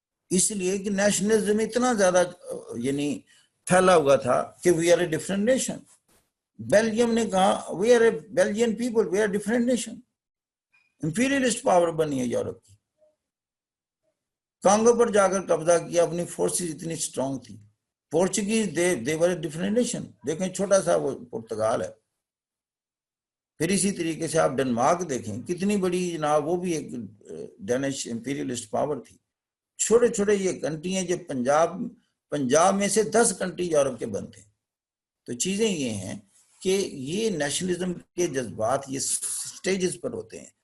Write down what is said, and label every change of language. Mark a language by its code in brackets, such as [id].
[ur] اس لیے کہ نیشنلزم اتنا زیادہ یعنی پھیلا ہوا تھا کہ [en] We are a different nation. [ur] Belgium نے کہا [en] We are a Belgian people, we are different nation. [ur] Imperialist power بنی ہے یورپ کی. کانگو پر جا کر قبضہ کیا، اپنی فورسز اتنی سٹرونگ تھی. [en] Portuguese they were a different nation. [ur] دیکھیں چھوٹا سا وہ پرتگال ہے. پھر اسی طریقے سے آپ ڈنمارک دیکھیں، کتنی بڑی جناب، وہ بھی ایک ڈینش امپیریلسٹ پاور تھی. چھوٹے چھوٹے یہ کنٹری ہیں جو پنجاب میں سے 10 کنٹری یورپ کے بند تھے. تو چیزیں یہ ہیں کہ یہ نیشنلزم کے جذبات یہ سٹیجز پر ہوتے ہیں.